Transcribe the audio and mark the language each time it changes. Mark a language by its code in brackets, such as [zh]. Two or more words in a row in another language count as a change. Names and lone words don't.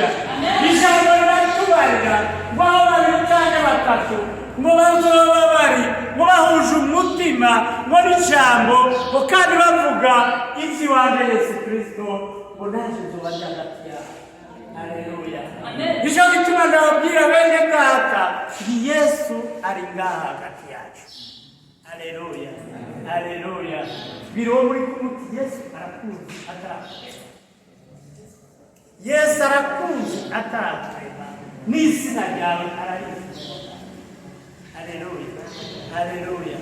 [rn] Ijambo riratubarira ngo aho babiri cyangwa batatu ngo bazoba bari ngo bahuje umutima ngo n'ijambo ngo kandi bavuga iby'iwanje Yesu Kristo ngo naje nzoba ndi hagati yabo. Haleluya. Nicyo gituma ndababwira bene data ni Yesu ari ngaha hagati yacu. Haleluya, haleluya. Biro muri kumuti Yesu arakuzi atarakureba. Yesu arakuzi atarakureba. N'izina ryawe ararizi. Haleluya, haleluya.